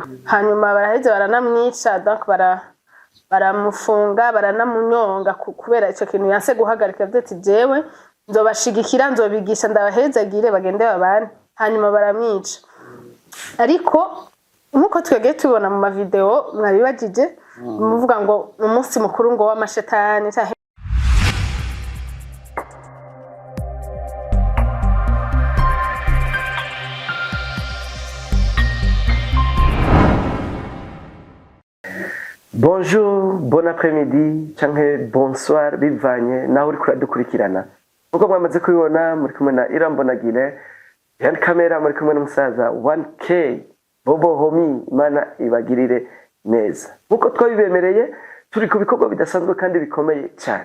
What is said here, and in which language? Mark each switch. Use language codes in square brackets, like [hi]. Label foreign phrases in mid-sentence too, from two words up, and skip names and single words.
[rn] hanyuma baraheze baranamwica donc baramufunga baranamunyonga kubera ico kintu yanse guhagarika vyati jewe nzobashigikira nzobigisha ndabahezagire bagende babane hanyuma baramwica ariko nkuko twege tubona mu mavideo mwabibagije muvuga ngo umunsi mukuru ngo w'amashetani [fr] Bonjour, bon après-midi, [rn] canke bonsoir bivanye naho uri kuradukurikirana. [rw] Uko mwamaze kubibona muri kumwe na Irambonagire, yani kamera muri kumwe n'umusaza 1K Bobo Homi Imana ibagirire neza. Uko twabibemereye turi ku bikorwa bidasanzwe kandi bikomeye cyane.